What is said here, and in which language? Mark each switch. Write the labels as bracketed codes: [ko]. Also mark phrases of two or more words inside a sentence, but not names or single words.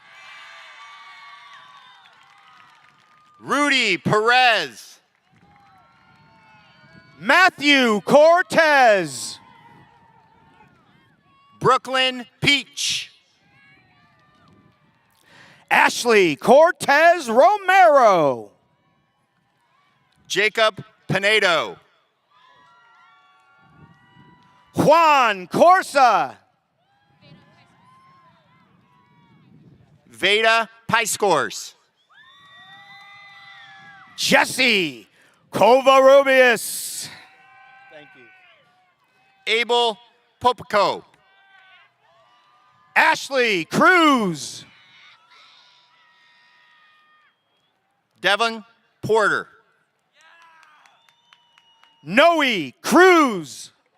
[en] Rudy Perez. Matthew Cortez. Brooklyn Peach. Ashley Cortez Romero. Jacob Pinedo. Juan Corsa. Veda Piscors. Jesse Covarrubias. Thank you. Abel Popico. Ashley Cruz. Devon Porter. Noe Cruz.